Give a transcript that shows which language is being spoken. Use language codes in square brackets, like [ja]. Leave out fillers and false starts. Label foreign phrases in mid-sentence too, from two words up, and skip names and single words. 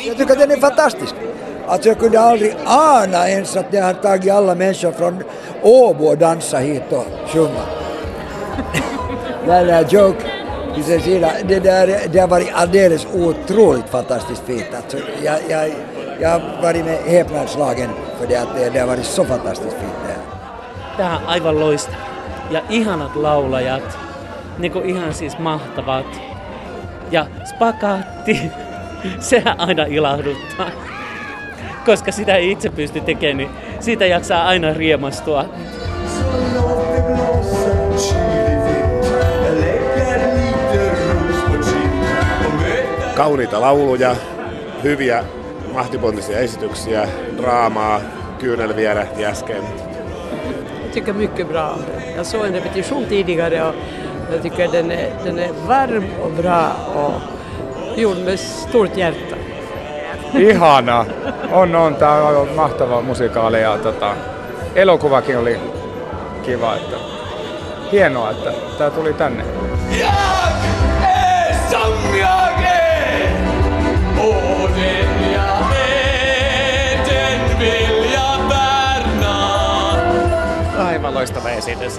[sv] Jag tycker att den är fantastisk. Alltså jag kunde aldrig ana ens att det har tagit alla människor från Åbo och dansa hit och sjunga. Det där joke, det har varit alldeles otroligt fantastiskt fint. Alltså, jag har varit med häpnadsslagen för det att det har varit så fantastiskt fint det här. [fi] Tämä on aivan loistava. Ja ihanat laulajat, niinku ihan siis mahtavat. Ja spagaatti, sehän aina ilahduttaa. Koska sitä ei itse pysty tekemään, niin siitä jaksaa aina riemastua. Kauniita lauluja, hyviä mahtipontisia esityksiä, draamaa, kyynel vierähti äsken. [sv] Jag tycker mycket bra. Jag såg en repetition tidigare och jag tycker den är varm och bra och gjord med stort hjärta. [fi] Ihana. On tää on mahtava musikaali ja elokuvakin oli kiva. Että hienoa, että tää tuli tänne. Aivan loistava esitys.